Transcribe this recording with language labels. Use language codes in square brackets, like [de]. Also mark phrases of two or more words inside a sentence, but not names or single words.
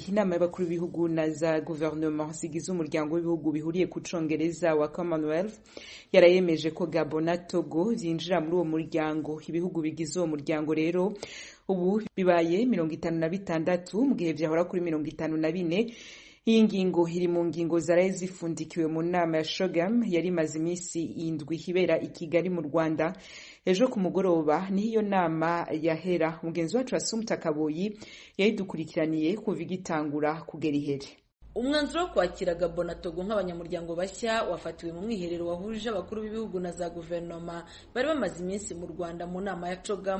[rn] Inama y'abakuru b'ibihugu na za gouvernement zigize umuryango w'ibihugu bihuriye ku Congereza wa Commonwealth yarayemeje ko Gabon na Togo zinjira muri uwo muryango. Ibihugu bigize uwo muryango rero ubu bibaye 56 mu gihe vyahora kuri 54. Iyi ngingo iri mu ngingo zaraye zifundikiwe mu nama ya Shogam yari maze iminsi indwi hibera i Kigali mu Rwanda. Ejo ku mugoroba ni iyo nama yahera. Mugenzi wacu Assumpta Kaboyi yayidukurikiraniye kuva igitangura kugera ihere. [rw] Umwanzuro wo kwakira Gabon na Togo nk'abanyamuryango bashya wafatiwe mu mwiherero wahuje abakuru b'ibihugu na za guverinoma bari bamaze iminsi mu Rwanda mu nama ya CHOGM.